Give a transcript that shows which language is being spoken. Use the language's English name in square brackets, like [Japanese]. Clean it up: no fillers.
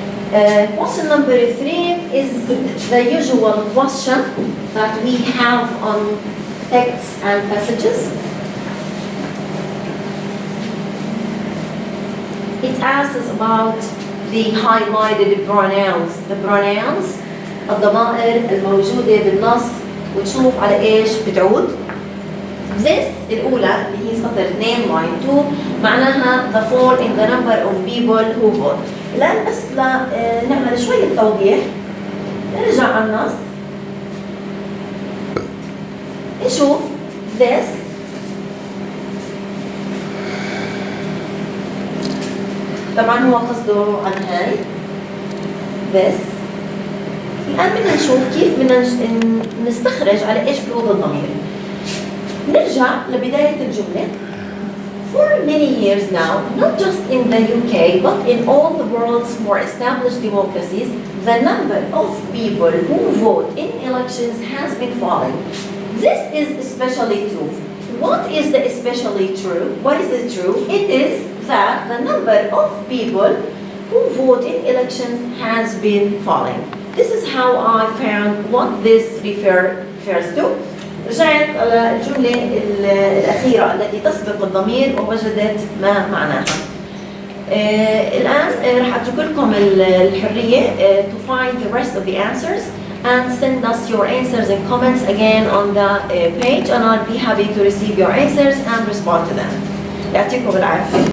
[English] Question number 3 is the usual question that we have on texts and passages. It asks about the highlighted pronouns. The pronouns [Arabic] الضمائر الموجودة بالنص وتشوف على إيش بتعود. [English] This [Arabic] الأولى اللي هي سطر 2 [English] line 2 [Arabic] معناها [English] the fall in the number of people who vote. [Arabic] الآن بس نعمل شوية توضيح. نرجع على النص. نشوف this طبعا هو قصده عن هاي this. الآن بدنا نشوف كيف بدنا نستخرج على إيش بيعود الضمير. نرجع لبداية الجملة. [English] For many years now, not just in the UK, but in all the world's more established democracies, the number of people who vote in elections has been falling. This is especially true. What is the especially true? What is it true? It is that the number of people who vote in elections has been falling. This is how I found what this refers to. [Arabic] رجعت على الجملة الأخيرة التي تسبق الضمير ووجدت ما معناها. الآن راح أترك لكم الحرية [English] to find the rest of the answers and send us your answers and comments again on the page, and I'll be happy to receive your answers and respond to them. [Arabic] يعطيكم العافية.